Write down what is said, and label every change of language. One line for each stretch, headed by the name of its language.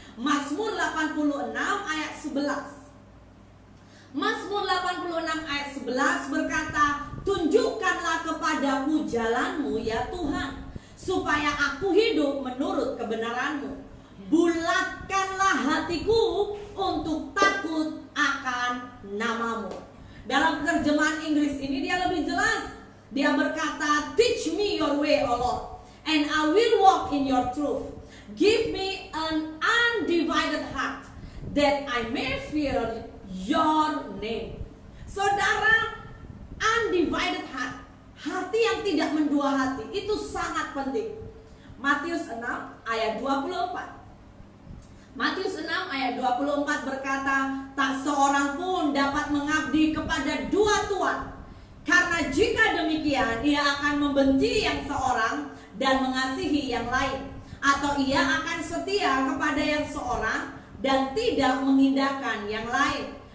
Indonesian: Mazmur 86 ayat 11. Mazmur 86 ayat 11 berkata, tunjukkanlah kepadaku jalanmu ya Tuhan, supaya aku hidup menurut kebenaranmu. Bulatkanlah hatiku untuk takut akan namamu. Dalam terjemahan Inggris ini dia lebih jelas. Dia berkata,
English: teach me your way, O Lord, and I will walk in your truth. Give me an undivided heart, that I may fear your name.
Indonesian: Saudara,
English: undivided heart,
Indonesian: hati yang tidak mendua hati, itu sangat penting. Matius 6 ayat 24. Matius 6 ayat 24 berkata, tak seorang pun dapat mengabdi kepada dua tuan, karena jika demikian ia akan membenci yang seorang dan mengasihi yang lain, atau ia akan setia kepada yang seorang dan tidak mengindahkan yang lain.